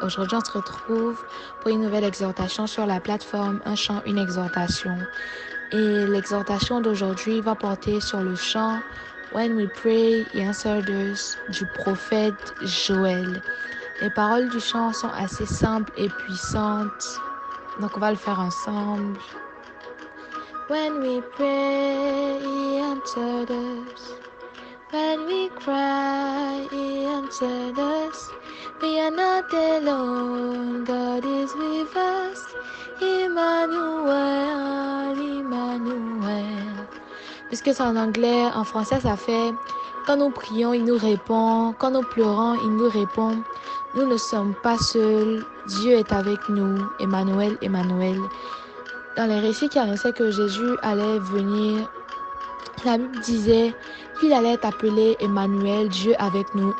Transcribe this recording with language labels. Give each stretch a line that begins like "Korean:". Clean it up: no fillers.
French: Aujourd'hui, on se retrouve pour une nouvelle exhortation sur la plateforme Un chant, une exhortation. Et l'exhortation d'aujourd'hui va porter sur le chant When We Pray, He Answered Us du prophète Joël. Les paroles du chant sont assez simples et puissantes. Donc, on va le faire ensemble.
English: When we pray, He answered us. When we cry, He answered us. We are not alone, God is with us. Emmanuel, Emmanuel.
French: Puisque c'est en anglais, en français, ça fait quand nous prions, il nous répond. Quand nous pleurons, il nous répond. Nous ne sommes pas seuls. Dieu est avec nous. Emmanuel, Emmanuel. Dans les récits qui annonçaient que Jésus allait venir, la Bible disait qu'il allait être appelé Emmanuel, Dieu avec nous.